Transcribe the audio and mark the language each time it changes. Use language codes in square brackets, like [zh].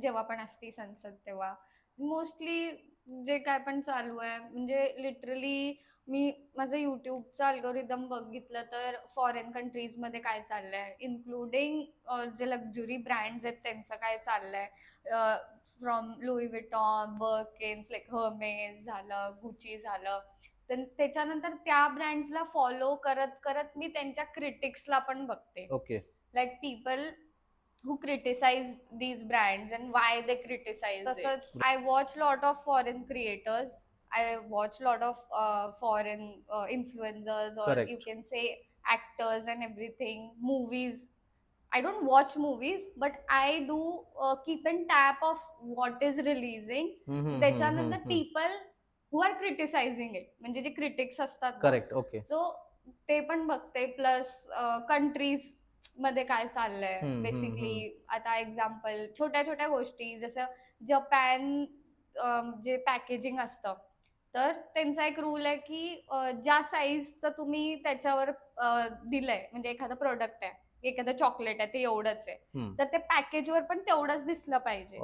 [mr] जेव्हा पण असते संसद तेव्हा मोस्टली जे काय पण चालू आहे, म्हणजे लिटरली मी माझं युट्यूबचं अल्गोरिदम बघितलं तर फॉरेन कंट्रीज मध्ये काय चाललंय, इन्क्लुडिंग जे लक्झरी ब्रँड्स आहेत त्यांचं काय चाललंय, from Louis Vuitton, बर्किन्स, like Hermès झालं, गुची झालं. तर त्याच्यानंतर त्या ब्रँड्सला फॉलो करत करत मी त्यांच्या क्रिटिक्सला पण बघते. Okay. [en] Like people who criticize these brands and why they criticize it. I watch lot of foreign creators. I watch lot of foreign influencers, or Correct. you can say actors and everything. Movies. I don't watch movies, but I do keep in tap of what is releasing. [mr] त्याच्यानंतर [en] people who are criticising it, [mr] म्हणजे जे critics असतात ना, [en] Correct. Okay. [mr] So ते पण बघते. Plus countries मध्ये काय चाललंय बेसिकली. आता एक्झाम्पल छोट्या छोट्या गोष्टी जसं जपान, जे पॅकेजिंग असतं, तर त्यांचा एक रूल आहे की ज्या साईजचं तुम्ही त्याच्यावर दिलंय, म्हणजे एखादं प्रोडक्ट आहे, एखादं चॉकलेट आहे, ते एवढंच आहे, तर ते पॅकेजवर पण तेवढंच दिसलं पाहिजे.